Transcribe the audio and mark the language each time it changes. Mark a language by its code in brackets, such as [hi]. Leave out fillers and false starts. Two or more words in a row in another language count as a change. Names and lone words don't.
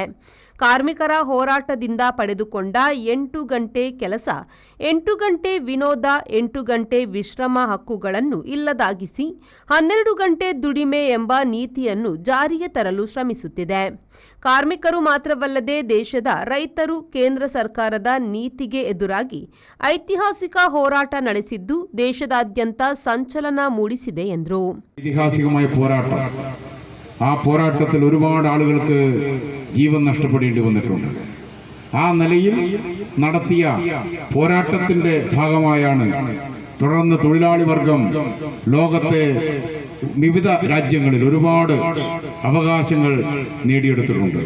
[kn] ಕಾರ್ಮಿಕರ ಹೋರಾಟದಿಂದ ಪಡೆದುಕೊಂಡ 8 ಗಂಟೆ ಕೆಲಸ, 8 ಗಂಟೆ ವಿನೋದ, 8 ಗಂಟೆ ವಿಶ್ರಮ ಹಕ್ಕುಗಳನ್ನು ಇಲ್ಲದಾಗಿಸಿ 12 ಗಂಟೆ ದುಡಿಮೆ ಎಂಬ ನೀತಿಯನ್ನು ಜಾರಿಗೆ ತರಲು ಶ್ರಮಿಸುತ್ತಿದೆ. ಕಾರ್ಮಿಕರು ಮಾತ್ರವಲ್ಲದೆ ದೇಶದ ರೈತರು ಕೇಂದ್ರ ಸರ್ಕಾರದ ನೀತಿಗೆ ಎದುರಾಗಿ ಐತಿಹಾಸಿಕ ಹೋರಾಟ ನಡೆಸಿದ್ದು ದೇಶದಾದ್ಯಂತ ಸಂಚಲನ മൂടിಸಿದೆ ಎಂದರು. [ml] ഐതിഹാസികമായ പോരാട്ടം, ആ പോരാട്ടത്തിൽ ഒരുപാട് ആളുകൾക്ക് ജീവൻ നഷ്ടപ്പെടേണ്ടി വന്നിട്ടുണ്ട്. ആ നിലയിൽ നടത്തിയ പോരാട്ടത്തിന്റെ ഭാഗമായാണ് തുടർന്ന് തൊഴിലാളി വർഗം ലോകത്തെ വിവിധ രാജ്യങ്ങളിൽ ഒരുപാട് അവകാശങ്ങൾ നേടിയെടുത്തിട്ടുണ്ട്.